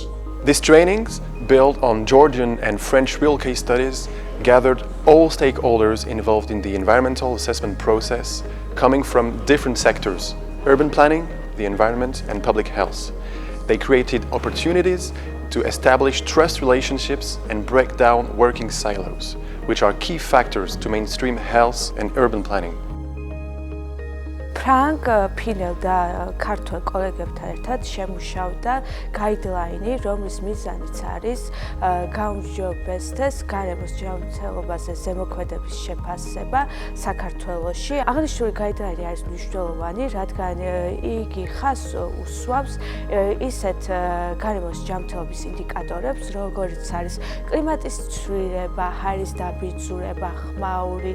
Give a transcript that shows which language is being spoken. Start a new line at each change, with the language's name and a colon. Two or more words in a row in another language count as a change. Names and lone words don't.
English: These trainings, built on Georgian and French real case studies, gathered all stakeholders involved in the environmental assessment process, coming from different sectors: urban planning, the environment, and public health. They created opportunities to establish trust relationships and break down working silos, which are key factors to mainstream health and urban planning.
Georgian: ფრანგ, ფინელ და ქართველ კოლეგებთან ერთად შემუშავდა გაიდლაინი, რომლის მიზანიც არის გაუმჯობესდეს გარემოს ჯანმრთელობაზე ზემოქმედების შეფასება საქართველოში. აღნიშნული გაიდლაინი არის მნიშვნელოვანი, რადგან იგი ხაზს უსვამს ისეთ გარემოს ჯანმრთელობის ინდიკატორებს, როგორიც არის კლიმატის ცვლილება, ჰაერის დაბინძურება, ხმაური.